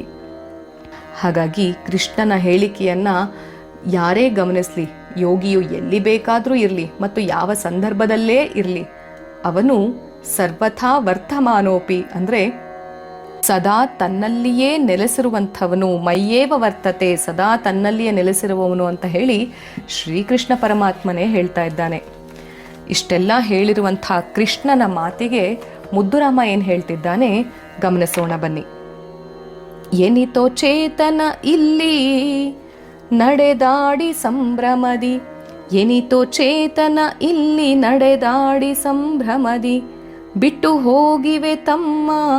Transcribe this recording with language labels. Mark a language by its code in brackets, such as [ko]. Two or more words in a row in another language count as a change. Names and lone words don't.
[kn] ಹಾಗಾಗಿ ಕೃಷ್ಣನ ಹೇಳಿಕೆಯನ್ನ ಯಾರೇ ಗಮನಿಸಲಿ, ಯೋಗಿಯು ಎಲ್ಲಿ ಬೇಕಾದರೂ ಇರಲಿ ಮತ್ತು ಯಾವ ಸಂದರ್ಭದಲ್ಲೇ ಇರಲಿ, ಅವನು [sa] ಸರ್ವಥಾ ವರ್ತಮಾನೋಪಿ [kn] ಅಂದರೆ ಸದಾ ತನ್ನಲ್ಲಿಯೇ ನೆಲೆಸಿರುವಂಥವನು, [sa] ಮಯ್ಯೇವ ವರ್ತತೆ, [kn] ಸದಾ ತನ್ನಲ್ಲಿಯೇ ನೆಲೆಸಿರುವವನು ಅಂತ ಹೇಳಿ ಶ್ರೀಕೃಷ್ಣ ಪರಮಾತ್ಮನೇ ಹೇಳ್ತಾ ಇದ್ದಾನೆ. ಇಷ್ಟೆಲ್ಲ ಹೇಳಿರುವಂಥ ಕೃಷ್ಣನ ಮಾತಿಗೆ ಮುದ್ದುರಾಮ ಏನು ಹೇಳ್ತಿದ್ದಾನೆ ಗಮನಿಸೋಣ ಬನ್ನಿ. ಎನಿತೋ ಚೇತನ ಇಲ್ಲಿ ನಡೆದಾಡಿ ಸಂಭ್ರಮದಿ, ಎನಿತೋ ಚೇತನ ಇಲ್ಲಿ ನಡೆದಾಡಿ ಸಂಭ್ರಮದಿ, ಬಿಟ್ಟು ಹೋಗಿವೆ ತಮ್ಮ